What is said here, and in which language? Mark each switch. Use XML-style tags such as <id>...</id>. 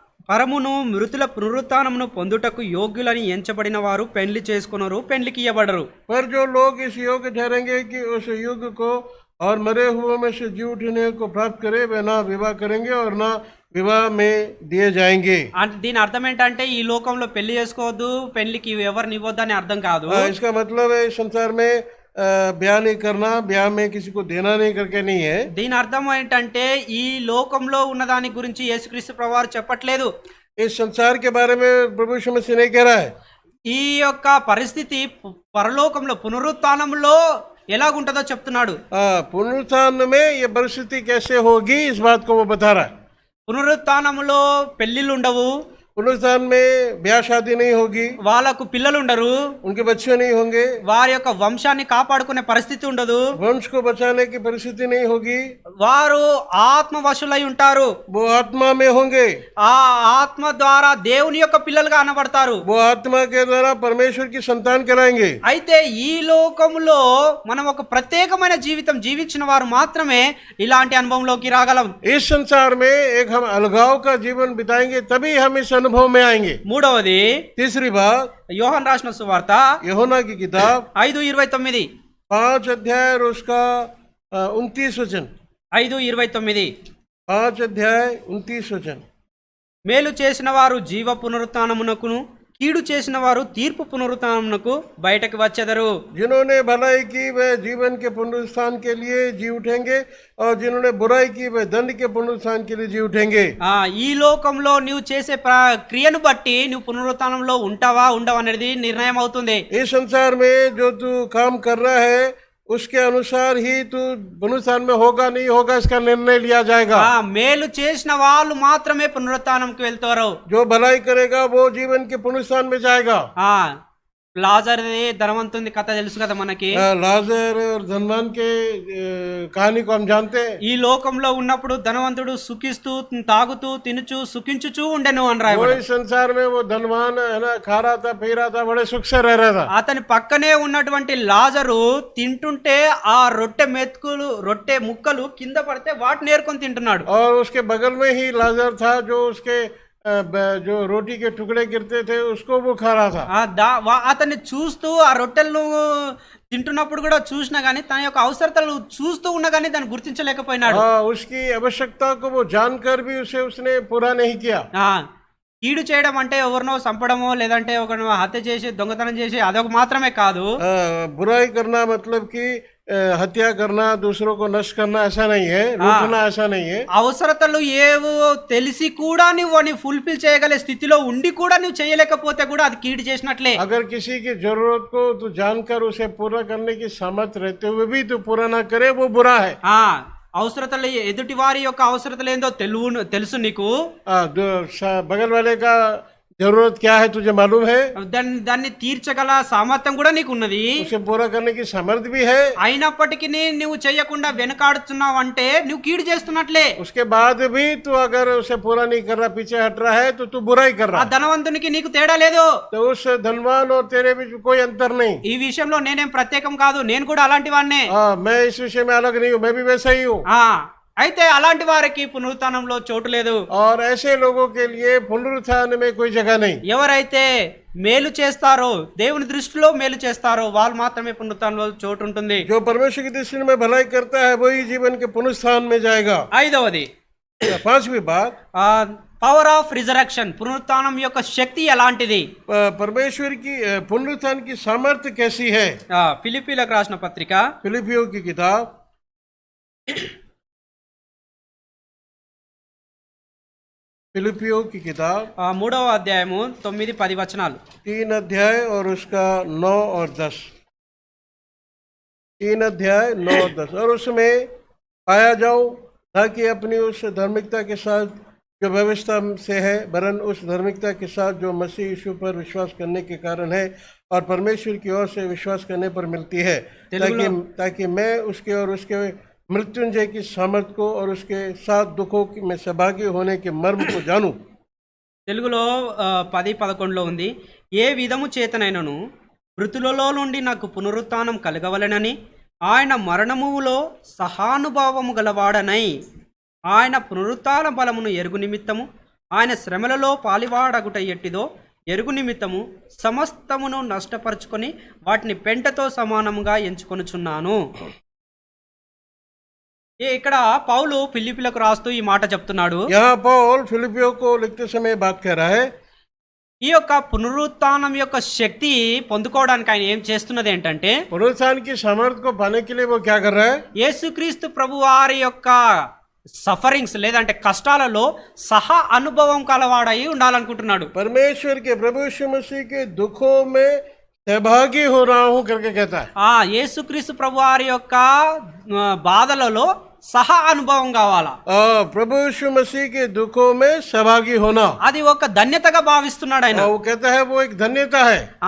<te>పరమును మృతుల పునరుత్థానమును పొందుటకు యోగ్యులని ఎంచబడిన వారు పెండ్లి చేసుకున్నారు, పెండ్లికి ఇయ్యబడరు.</te> <hi>पर जो लोग इस योग्य ठहरेंगे कि उस युग को और मरे हुए में से जी उठने को प्राप्त करे, वे ना विवाह करेंगे और ना विवाह में दिए जाएंगे।</hi> <te>దీని అర్థం ఏంటంటే ఈ లోకంలో పెళ్లి చేసుకోవద్దు, పెళ్లికి ఎవరిని ఇవ్వద్దు అని అర్థం కాదు.</te> <hi>इसका मतलब है इस संसार में ब्याह नहीं करना, ब्याह में किसी को देना नहीं करके नहीं है।</hi> <te>దీని అర్థం ఏంటంటే ఈ లోకంలో ఉన్న దాని గురించి యేసుక్రీస్తు ప్రభువారు చెప్పట్లేదు.</te> <hi>इस संसार के बारे में प्रभु यीशु मसीह नहीं कह रहा है।</hi> <te>ఈ యొక్క పరిస్థితి పరలోకంలో పునరుత్థానంలో ఎలాగుంటుందో చెప్తున్నాడు.</te> <hi>पुनरुत्थान में ये परिस्थिति कैसे होगी इस बात को वो बता रहा है।</hi> <te>పునరుత్థానంలో పెళ్లిళ్ళు ఉండవు,</te> <hi>पुनरुत्थान में ब्याह शादी नहीं होगी,</hi> <te>వాళ్ళకు పిల్లలు ఉండరు,</te> <hi>उनके बच्चे नहीं होंगे,</hi> <te>వారి యొక్క వంశాన్ని కాపాడుకునే పరిస్థితి ఉండదు,</te> <hi>वंश को बचाने की परिस्थिति नहीं होगी,</hi> <te>వారు ఆత్మవశులై ఉంటారు,</te> <hi>वो आत्मा में होंगे,</hi> <te>ఆ ఆత్మ ద్వారా దేవుని యొక్క పిల్లలుగా అనబడతారు,</te> <hi>वो आत्मा के द्वारा परमेश्वर की संतान कहलाएंगे।</hi> <te>అయితే ఈ లోకంలో మనం ఒక ప్రత్యేకమైన జీవితం జీవించిన వారు మాత్రమే ఇలాంటి అనుభవంలోకి రాగలం.</te> <hi>इस संसार में एक हम अलगाव का जीवन बिताएंगे तभी हम इस अनुभव में आएंगे।</hi> <te>మూడవది,</te> <hi>तीसरी बात,</hi> <te>యోహాను రాసిన సువార్త</te> <hi>यूहन्ना की किताब</hi> <te>5:29,</te> <hi>5 अध्याय और उसका 29 वचन,</hi> <te>5:29,</te> <hi>5 अध्याय 29 वचन।</hi> <te>మేలు చేసిన వారు జీవ పునరుత్థానమునకును, కీడు చేసిన వారు తీర్పు పునరుత్థానమునకు బయటకు వచ్చెదరు.</te> <hi>जिन्होंने भलाई की वे जीवन के पुनरुत्थान के लिए जी उठेंगे और जिन्होंने बुराई की वे दंड के पुनरुत्थान के लिए जी उठेंगे।</hi> <te>ఈ లోకంలో నువ్వు చేసే క్రియను బట్టి నువ్వు పునరుత్థానంలో ఉంటావా ఉండవా అనేది నిర్ణయం అవుతుంది.</te> <hi>इस संसार में जो तू काम कर रहा है उसके अनुसार ही तू पुनरुत्थान में होगा नहीं होगा इसका निर्णय लिया जाएगा।</hi> <te>మేలు చేసిన వాళ్ళు మాత్రమే పునరుత్థానంకి వెళ్తారు.</te> <hi>जो भलाई करेगा वो जीवन के पुनरुत्थान में जाएगा।</hi> <te>లాజర్ది ధనవంతుని కథ తెలుసు కదా మనకి.</te> <hi>लाजर और धनवान के कहानी को हम जानते हैं।</hi> <te>ఈ లోకంలో ఉన్నప్పుడు ధనవంతుడు సుఖిస్తూ తాగుతూ తినుచు సుఖించుచూ ఉండెను అని</te> <hi>वो</hi> <te>రాయబడి.</te> <hi>इस संसार में वो धनवान है ना, खा रहा था पी रहा था, बड़े सुख से रह रहा था।</hi> <te>అతని పక్కనే ఉన్నటువంటి లాజరు తింటుంటే ఆ రొట్టె ముక్కలు కింద పడితే వాటిని ఏరుకొని తింటున్నాడు.</te> <hi>और उसके बगल में ही लाजर था जो उसके जो रोटी के टुकड़े गिरते थे उसको वो खा रहा था।</hi> <te>అతన్ని చూస్తూ ఆ రొట్టెలను తింటున్నప్పుడు కూడా చూసినా గానీ తన యొక్క అవసరతలు చూస్తూ ఉన్నా గానీ దాన్ని గుర్తించలేకపోయినాడు.</te> <hi>उसकी आवश्यकता को वो जानकर भी उसने पूरा नहीं किया।</hi> <te>కీడు చేయడం అంటే ఎవరినో చంపడమో లేదంటే ఒకరిని హత్య చేసి దొంగతనం చేసి అదొక మాత్రమే కాదు.</te> <hi>बुराई करना मतलब कि हत्या करना, दूसरों को नष्ट करना ऐसा नहीं है, लूटना ऐसा नहीं है।</hi> <te>అవసరతలు ఏవో తెలిసి కూడా నువ్వు ఫుల్ఫిల్ చేయగలే స్థితిలో ఉండి కూడా నువ్వు చేయలేకపోతే కూడా అది కీడు చేసినట్లే.</te> <hi>अगर किसी की जरूरत को तू जानकर उसे पूरा करने की सामर्थ्य रहते हुए भी तू पूरा ना करे, वो बुरा है।</hi> <te>అవసరతలు ఎదుటి వారి యొక్క అవసరతలు ఏందో తెలుసు నీకు.</te> <hi>बगल वाले का जरूरत क्या है तुझे मालूम है,</hi> <te>దాన్ని తీర్చగల సామర్థ్యం కూడా నీకు ఉన్నది,</te> <hi>उसे पूरा करने की सामर्थ्य भी है।</hi> <te>అయినప్పటికీ నువ్వు చేయకుండా వెనకాడుతున్నావు అంటే నువ్వు కీడు చేస్తున్నట్లే.</te> <hi>उसके बाद भी तू अगर उसे पूरा नहीं कर रहा, पीछे हट रहा है, तो तू बुराई कर</hi> <te>ఆ</te> <hi>रहा है।</hi> <te>ధనవంతునికి నీకు తేడా లేదు.</te> <hi>तो उस धनवान और तेरे बीच कोई अंतर नहीं।</hi> <te>ఈ విషయంలో నేనేం ప్రత్యేకం కాదు, నేను కూడా అలాంటి వాడినే.</te> <hi>मैं इस विषय में अलग नहीं हूँ, मैं भी वैसा ही हूँ।</hi> <te>అయితే అలాంటి వారికి పునరుత్థానంలో చోటు లేదు.</te> <hi>और ऐसे लोगों के लिए पुनरुत्थान में कोई जगह नहीं।</hi> <te>ఎవరైతే మేలు చేస్తారో, దేవుని దృష్టిలో మేలు చేస్తారో వాళ్ళు మాత్రమే పునరుత్థానంలో చోటు ఉంటుంది.</te> <hi>जो परमेश्वर की दृष्टि में भलाई करता है वही जीवन के पुनरुत्थान में जाएगा।</hi> <te>ఐదవది,</te> <hi>पांचवी बात,</hi> <en>Power of resurrection.</en> <te>పునరుత్థానం యొక్క శక్తి ఎలాంటిది?</te> <hi>परमेश्वर की पुनरुत्थान की सामर्थ्य कैसी है।</hi> <te>ఫిలిప్పీలకు రాసిన పత్రిక</te> <hi>फिलिपियों की किताब फिलिपियों की किताब</hi> <te>3వ అధ్యాయము 9-10 వచనాలు.</te> <hi>3 अध्याय और उसका 9 और 10। 3 अध्याय 9 और 10। और उसमें पाया जाऊं ताकि अपनी उस धार्मिकता के साथ जो व्यवस्था से है, वरन उस धार्मिकता के साथ जो मसीह यीशु पर विश्वास करने के कारण है और परमेश्वर की ओर से विश्वास करने पर मिलती है, ताकि मैं उसके और उसके मृत्युंजय की सामर्थ को और उसके साथ दुखों में सहभागी होने के मर्म को जानूं।</hi> <te>తెలుగులో 10-11లో ఉంది. ఏ విధము చేతనైనను మృతులలో నుండి నాకు పునరుత్థానం కలగవలెనని ఆయన మరణములో సహానుభావము గలవాడనై ఆయన పునరుత్థాన బలమును ఎరుగు నిమిత్తము ఆయన శ్రమలలో పాలివాడగుట ఎట్టిదో ఎరుగు నిమిత్తము సమస్తమును నష్టపరుచుకొని వాటిని పెంటతో సమానముగా ఎంచుకొనుచున్నాను. ఇక్కడ పౌలు ఫిలిప్పీలకు రాస్తూ ఈ మాట చెప్తున్నాడు.</te> <hi>यहाँ पौल फिलिपियों को लिखते समय बात कर रहा है।</hi> <te>ఈ యొక్క పునరుత్థానం యొక్క శక్తి పొందుకోవడానికి ఆయన ఏం చేస్తున్నది ఏంటంటే,</te> <hi>पुनरुत्थान की सामर्थ्य को पाने के लिए वो क्या कर रहा है,</hi> <te>యేసుక్రీస్తు ప్రభు వారి యొక్క సఫరింగ్స్ లేదంటే కష్టాలలో సహా అనుభవం కలవాడై ఉండాలనుకుంటున్నాడు.</te> <hi>परमेश्वर के प्रभु यीशु मसीह के दुखों में सहभागी हो रहा हूं करके कहता है।</hi> <te>యేసుక్రీస్తు ప్రభు వారి యొక్క బాధలలో సహా అనుభవం కావాలా.</te> <hi>प्रभु यीशु मसीह के दुखों में सहभागी होना,</hi> <te>అది ఒక ధన్యతగా భావిస్తున్నాడు ఆయన.</te> <hi>वो कहता है वो एक धन्यता है।</hi>